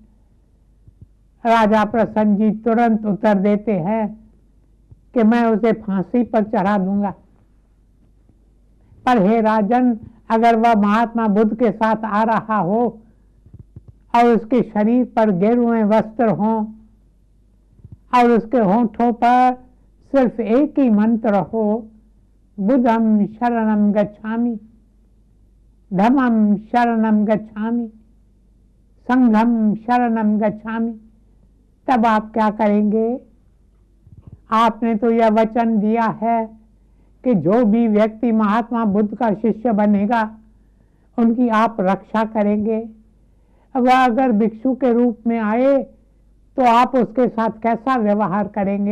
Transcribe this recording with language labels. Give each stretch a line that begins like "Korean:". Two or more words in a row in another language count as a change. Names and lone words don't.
Hindi: राजा प्रसन्नजीत तुरंत उत्तर देते हैं कि मैं उसे फांसी पर चढ़ा दूंगा। पर हे राजन, अगर वह महात्मा बुद्ध के साथ आ रहा हो और उसके शरीर पर गेरुए वस्त्र हों और उसके होठों पर सिर्फ एक ही मंत्र हो,
Pali: बुद्धं शरणं गच्छामि, धम्मं शरणं गच्छामि, संघं शरणं गच्छामि,
Hindi: तब आप क्या करेंगे? आपने तो यह वचन दिया है कि जो भी व्यक्ति महात्मा बुद्ध का शिष्य बनेगा उनकी आप रक्षा करेंगे। वह अगर भिक्षु के रूप में आए तो आप उसके साथ कैसा व्यवहार करेंगे?